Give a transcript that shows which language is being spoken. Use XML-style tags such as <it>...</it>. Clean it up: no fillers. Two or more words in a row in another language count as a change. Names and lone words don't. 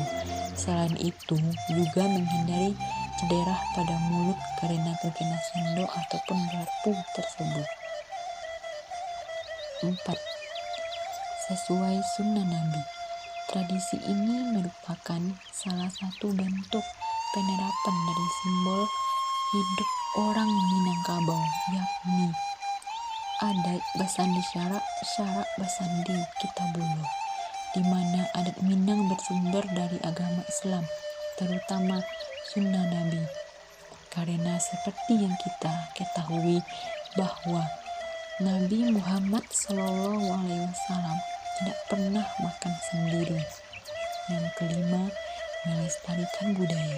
<id>Selain itu, juga menghindari cedera pada mulut karena terkena sendok ataupun garpu tersebut. 4. Sesuai sunnah Nabi. Tradisi ini merupakan salah satu bentuk penerapan dari simbol hidup orang Minangkabau, yakni adat</id> <min>Basandi Syarak Basandi Kitabullah,</min> <id>di mana adat Minang bersumber dari agama Islam, terutama sunnah Nabi. Karena seperti yang kita ketahui bahwa Nabi Muhammad SAW tidak pernah makan sendiri. Yang kelima, melestarikan budaya.</id>